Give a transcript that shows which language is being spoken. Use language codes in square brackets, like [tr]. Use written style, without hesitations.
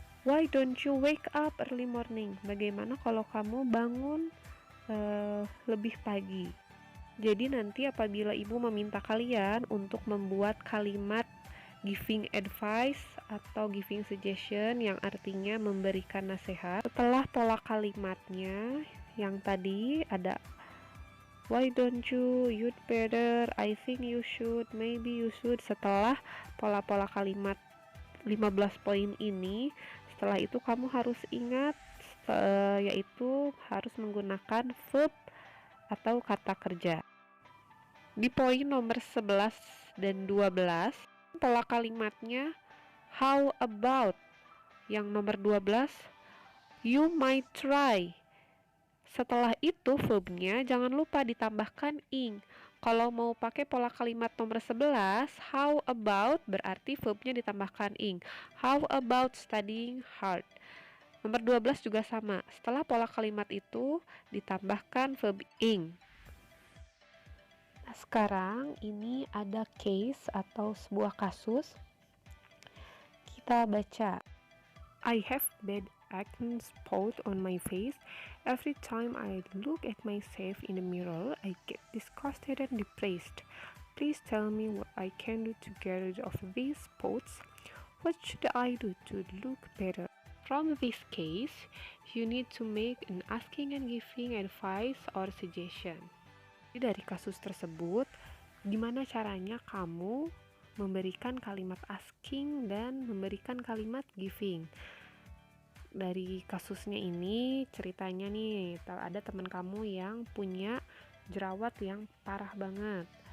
[en] Why don't you wake up early morning? [id] Bagaimana kalau kamu bangun lebih pagi? Jadi nanti apabila ibu meminta kalian untuk membuat kalimat [en] giving advice [id] atau [en] giving suggestion [id] yang artinya memberikan nasihat, setelah pola kalimatnya yang tadi ada [en] why don't you, you'd better, I think you should, [id] maybe you should, setelah pola-pola kalimat 15 poin ini, setelah itu kamu harus ingat yaitu harus menggunakan verb atau kata kerja. Di poin nomor 11 dan 12, pola kalimatnya [en] how about. [id] Yang nomor 12, [en] you might try. [id] Setelah itu verbnya jangan lupa ditambahkan ing. Kalau mau pakai pola kalimat nomor 11, [en] how about [id] berarti verbnya ditambahkan ing. [en] How about studying hard. [id] Nomor 12 juga sama. Setelah pola kalimat itu ditambahkan verb ing. Nah, sekarang ini ada case atau sebuah kasus. Kita baca. [en] I have bad acne spot on my face. Every time I look at myself in the mirror, I get disgusted and depressed. Please tell me what I can do to get rid of these spots. What should I do to look better? From this case, you need to make an asking and giving advice or suggestion. [id] Jadi dari kasus tersebut, gimana caranya kamu memberikan kalimat asking dan memberikan kalimat giving. Dari kasusnya ini ceritanya nih, ada teman kamu yang punya jerawat yang parah banget.